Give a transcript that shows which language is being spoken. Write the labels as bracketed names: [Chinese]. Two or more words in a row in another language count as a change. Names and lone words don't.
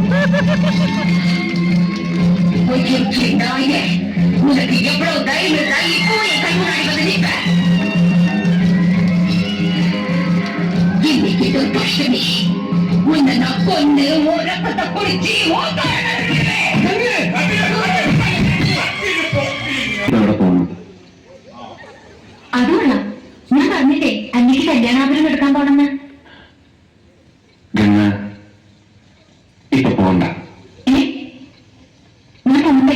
[Tamil] பொய்யொற்று நாயே, உனக்கு எவ்வளவு தைரியம் இருந்தா இப்போ என் கண் முன்னாடி வந்து நிற்ப? இன்னைக்கு துர்காஷ்டமி, உன்னை நான் கொண்டு உன் ரத்தத்தை குடிச்சு [Malayalam] ഇവിടെ പോകണം. അതുകൊള്ള ഞാൻ പറഞ്ഞില്ലേ അന്യക്ക് കല്യാണാഭരണം എടുക്കാൻ പോണെന്ന്. ഗംഗ ഇപ്പൊ പോകണ്ട. ഞാൻ പോണ്ടേ?